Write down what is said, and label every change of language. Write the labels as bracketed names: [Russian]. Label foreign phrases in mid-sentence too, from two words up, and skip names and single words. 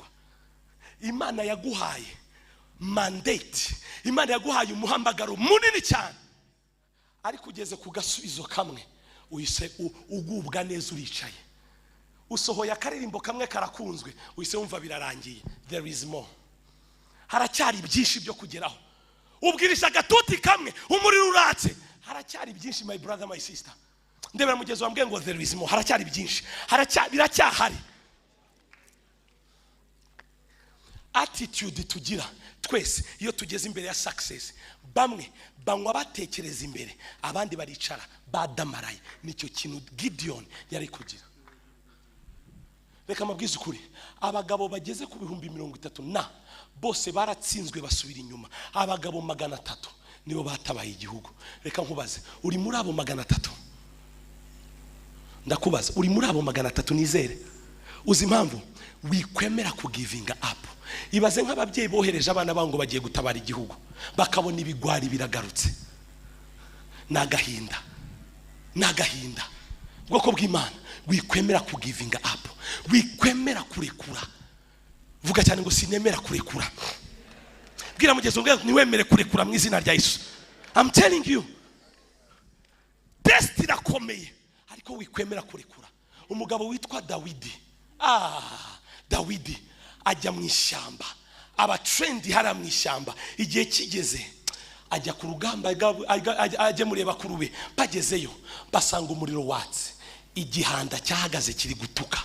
[Kinyarwanda] Imana yaguhaye mandate, Imana yaguhaye umuhamagaro munini cyane, ariko ugeze ku gasubizo kamwe uhise ugubwa neza uricaye. Usohoye akaririmbo kamwe karakunzwe uhise wumva birarangiye. [English] There is more. [Kinyarwanda] Haracyari byinshi byo kugeraho. Ubwirisha agatuti kamwe umuriro uratse. Haracyari byinshi [English] my brother my sister. [Kinyarwanda] Ndebera mugezo wambwiye ngo [English] there is more. [Kinyarwanda] Haracyari byinshi. Biracyahari. Attitude tugira twese iyo tugeze imbere ya success, bamwe banywa batekereza imbere, abandi baricara badamaraye. Nicyo kintu Gideon yari kugira. Reka mabwize ukuri, abagabo bageze ku 30 na bose baratsinzwe basubira inyuma. Abagabo 300 nibo batabaye igihugu. Reka nkubaze, uri muri abo 300? Ndakubaza, uri muri abo 300? Nizere uzi impamvu wikwemera ku [English] giving up. [Kinyarwanda] Ibaze nk'ababyeyi bohereje abana bango bagiye gutabara igihugu, bakabona ibigwari biragarutse. Nagahinda bwoko bw'Imana, wikwemera ku [English] giving up, [Kinyarwanda] wikwemera kurekura. Vuga cyane ngo sinemera kurekura. Bwira mugezo ngo niwemere kurekura mu izina rya Yesu. [English] I'm telling you, [Kinyarwanda] test irakomeye, ariko wikwemera kurekura. Umugabo witwa Dawidi ajya mu ishyamba, aba trendi hara mu ishyamba. Igihe kigeze ajya ku rugamba, ajya mureba kurube. Bagezeyo basanga umuriro watse, igihanda cyahagaze kiri gutuka.